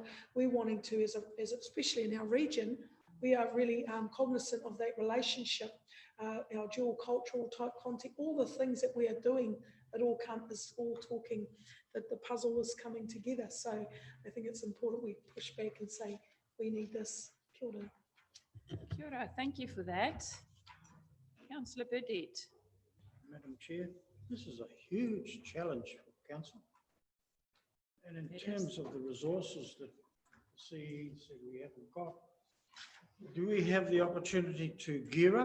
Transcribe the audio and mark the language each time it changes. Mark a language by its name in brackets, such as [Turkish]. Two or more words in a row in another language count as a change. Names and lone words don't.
[English] We're wanting to, as especially in our region, we are really cognizant of that relationship, our dual cultural type content, all the things that we are doing, it all is all talking, that the puzzle is coming together. So I think it's important we push back and say, we need this. [Māori] Kia ora. Kia ora. [English] Thank you for that. Councillor Burdett. Madam Chair, this is a huge challenge for Council. And in terms of the resources that CE said we haven't got, do we have the opportunity to gear up?